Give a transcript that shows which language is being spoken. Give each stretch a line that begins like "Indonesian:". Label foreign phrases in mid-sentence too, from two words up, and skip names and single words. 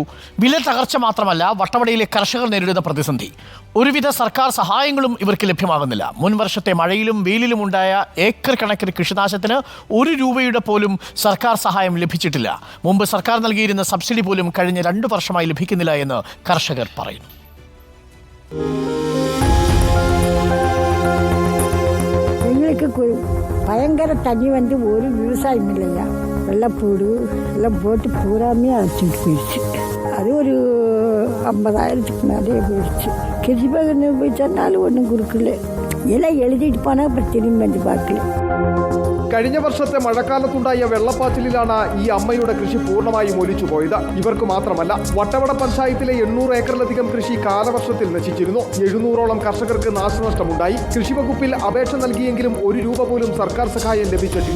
Malayalam: വില തകർച്ച മാത്രമല്ല, വട്ടവടയിലെ കർഷകർ നേരിടുന്ന പ്രതിസന്ധി. ഒരുവിധ സർക്കാർ സഹായങ്ങളും ഇവർക്ക് ലഭ്യമാകുന്നില്ല. മുൻ വർഷത്തെ മഴയിലും വെയിലിലും ഉണ്ടായ ഏക്കർ കണക്കിന് കൃഷിനാശത്തിന് 1 രൂപയുടെ പോലും സർക്കാർ സഹായം ലഭിച്ചിട്ടില്ല. മുമ്പ് സർക്കാർ നൽകിയിരുന്ന സബ്സിഡി പോലും കഴിഞ്ഞ 2 വർഷമായി ലഭിക്കുന്നില്ല എന്ന് കർഷകർ പറയുന്നു.
Tamil: பயங்கர தண்ணி வந்து ஒரு விவசாயம் இல்லையா, வெள்ளப்பூடு எல்லாம் போட்டு பூராமே அழைச்சிட்டு போயிடுச்சு. அது ஒரு 50,000க்கு மேலேயே போயிடுச்சு. கிருஷி பகன்னு போய் சொன்னாலும் ஒன்றும் கொடுக்கல. எல்லாம் எழுதிட்டு போனால் அப்புறம் திரும்பி வந்து பார்க்கல.
Malayalam: കഴിഞ്ഞ വർഷത്തെ മഴക്കാലത്തുണ്ടായ വെള്ളപ്പാച്ചിലാണ് ഈ അമ്മയുടെ കൃഷി പൂർണ്ണമായും ഒലിച്ചുപോയത്. ഇവർക്ക് മാത്രമല്ല, വട്ടവട പഞ്ചായത്തിലെ 800 ഏക്കറിലധികം കൃഷി കാലവർഷത്തിൽ നശിച്ചിരുന്നു. 700ഓളം കർഷകർക്ക് നാശനഷ്ടമുണ്ടായി. കൃഷിവകുപ്പിൽ അപേക്ഷ നൽകിയെങ്കിലും 1 രൂപ പോലും സർക്കാർ സഹായം ലഭിച്ചിട്ടില്ല.